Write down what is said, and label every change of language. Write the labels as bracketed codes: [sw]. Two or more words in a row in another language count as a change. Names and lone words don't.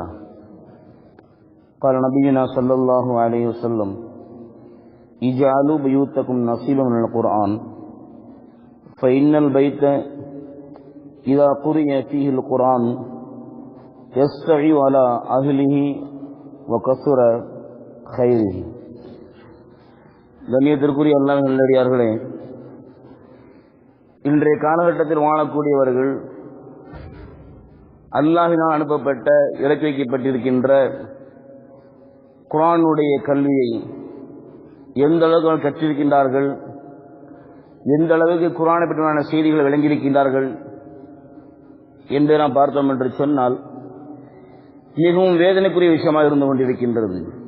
[ar] قال نبينا صلى الله عليه وسلم: اجعلوا بيوتكم نصيبا من القرآن، فإن البيت إذا قرئ فيه القرآن يستعي على أهله وكثر خيره. [ta] கண்ணியத்திற்குரிய அல்லாஹ் நல்லடியார்களே, இன்றைய காலகட்டத்தில் வாழக்கூடியவர்கள் அல்லாஹ்வினால் அனுப்பப்பட்ட இறக்கி வைக்கப்பட்டிருக்கின்ற குர்ஆனுடைய கல்வியை எந்த அளவுக்கு கற்றிருக்கின்றார்கள், எந்த அளவுக்கு குர்ஆனை பற்றியான செய்திகளை விளங்கியிருக்கின்றார்கள் என்று நாம் பார்த்தோம் என்று சொன்னால் மிகவும் வேதனைக்குரிய விஷயமாக இருந்து கொண்டிருக்கின்றது.